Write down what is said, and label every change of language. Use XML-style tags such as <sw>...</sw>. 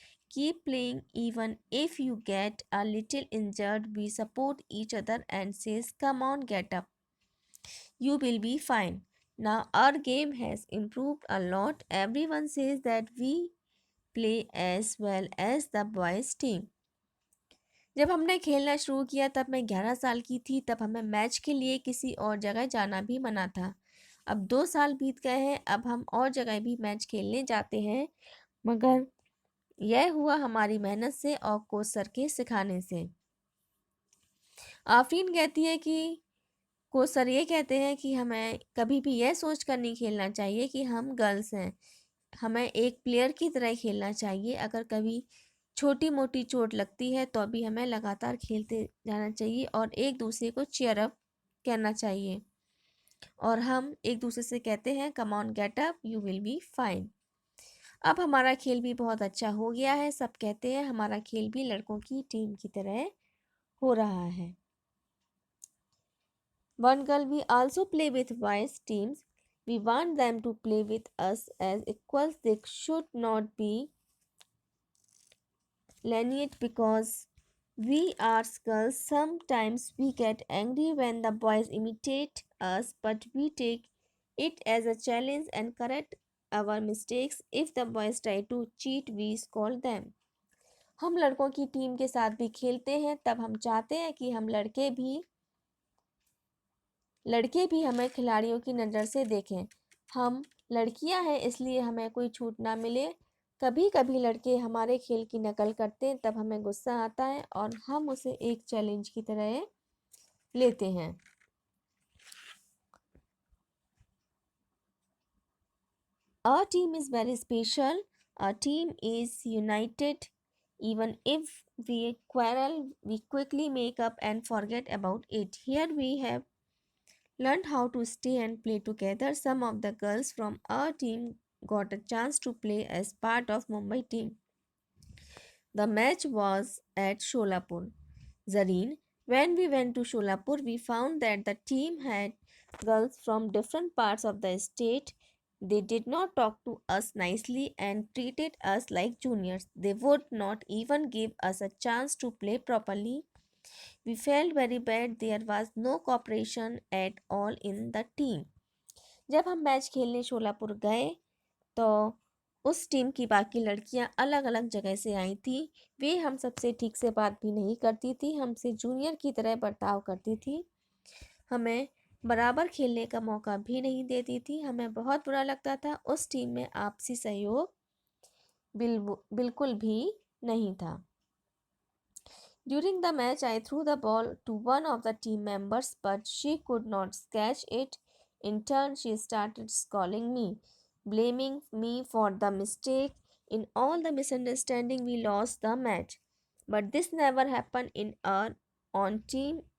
<en>Keep playing even if you get a little injured. We support each other and says, come on, get up. You will be fine. Now our game has improved a lot. Everyone says that we play as well as the boys team.</en> <hi>जब हमने खेलना शुरू किया तब मैं 11 साल की थी। तब हमें मैच के लिए किसी और जगह जाना भी मना था। अब 2 साल बीत गए हैं, अब हम और जगह भी मैच खेलने जाते हैं, मगर यह हुआ हमारी मेहनत से और कोच सर के सिखाने से। आफरीन कहती है कि कोच सर ये कहते हैं कि हमें कभी भी यह सोच कर नहीं खेलना चाहिए कि हम गर्ल्स हैं, हमें एक प्लेयर की तरह खेलना चाहिए। अगर कभी छोटी मोटी चोट लगती है तो भी हमें लगातार खेलते जाना चाहिए और एक दूसरे को चीयर अप करना चाहिए। और हम एक दूसरे से कहते हैं</hi> <en>Come on get up, you will be fine.</en> <hi>अब हमारा खेल भी बहुत अच्छा हो गया है। सब कहते हैं हमारा खेल भी लड़कों की टीम की तरह हो रहा है।</hi> <en>One girl, we also play with boys teams. We want them to play with us as equals. They should not be lenient because we are girls. Sometimes we get angry when the boys imitate us, but we take it as a challenge and correct our mistakes. If the boys try to cheat, we scold them.</en> <hi>हम लड़कों की team के साथ भी खेलते हैं, तब हम चाहते हैं कि हम लड़के भी हमें खिलाड़ियों की नज़र से देखें। हम लड़कियां हैं इसलिए हमें कोई छूट ना मिले। कभी कभी लड़के हमारे खेल की नकल करते हैं, तब हमें गुस्सा आता है और हम उसे एक चैलेंज की तरह लेते हैं।</hi> <en>Our team is very special. Our team is united. Even if we quarrel, we quickly make up and forget about it. Here we have learned how to stay and play together. Some of the girls from our team got a chance to play as part of Mumbai team. The match was at Sholapur. Zareen, when we went to Sholapur, we found that the team had girls from different parts of the state. They did not talk to us nicely and treated us like juniors. They would not even give us a chance to play properly. We felt very bad. There was no cooperation at all in the team.</en> <hi>जब हम match खेलने शोलापुर गए तो उस team की बाकी लड़कियां अलग अलग जगह से आई थी। वे हम सबसे ठीक से बात भी नहीं करती थी, हमसे जूनियर की तरह बर्ताव करती थी, हमें बराबर खेलने का मौका भी नहीं देती थी। हमें बहुत बुरा लगता था। उस टीम में आपसी सहयोग बिल्कुल भी नहीं था।</hi> <en>During the match, I threw the ball to one of the team members, but she could not catch it. In turn, she started scolding me, blaming me for the mistake. In all the misunderstanding, we lost the match. But this never happened in our own team.</en>